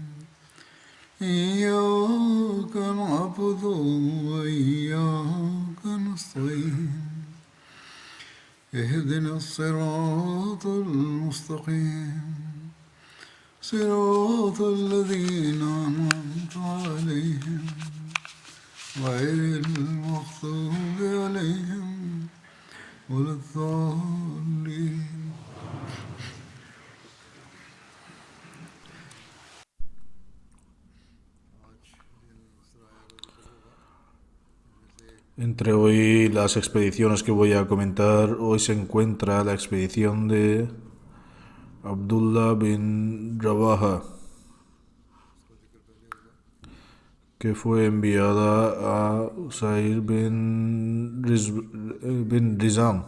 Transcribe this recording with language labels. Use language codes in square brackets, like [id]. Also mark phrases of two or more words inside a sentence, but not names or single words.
[ar] إياك نعبد وإياك نستعين اهدنا الصراط المستقيم صراط الذين أنعمت عليهم غير المغضوب عليهم ولا الضالين. [es] Entre hoy las expediciones que voy a comentar, hoy se encuentra la expedición de Abdullah bin Rawaha, que fue enviada a Usair bin Rizam.